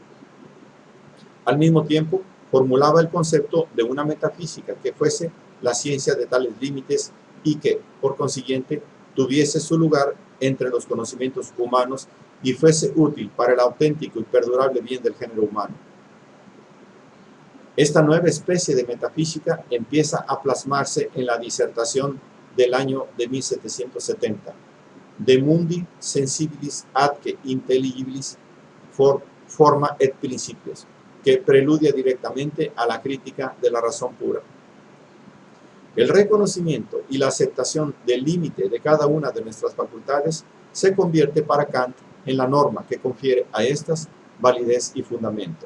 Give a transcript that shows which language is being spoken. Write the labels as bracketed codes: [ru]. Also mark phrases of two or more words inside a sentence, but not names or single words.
[es] Al mismo tiempo, formulaba el concepto de una metafísica que fuese la ciencia de tales límites y que, por consiguiente, tuviese su lugar entre los conocimientos humanos y fuese útil para el auténtico y perdurable bien del género humano. Esta nueva especie de metafísica empieza a plasmarse en la disertación del año de 1770, De mundi sensibilis atque intelligibilis forma et principios, que preludia directamente a la crítica de la razón pura. El reconocimiento y la aceptación del límite de cada una de nuestras facultades se convierte para Kant en la norma que confiere a estas validez y fundamento.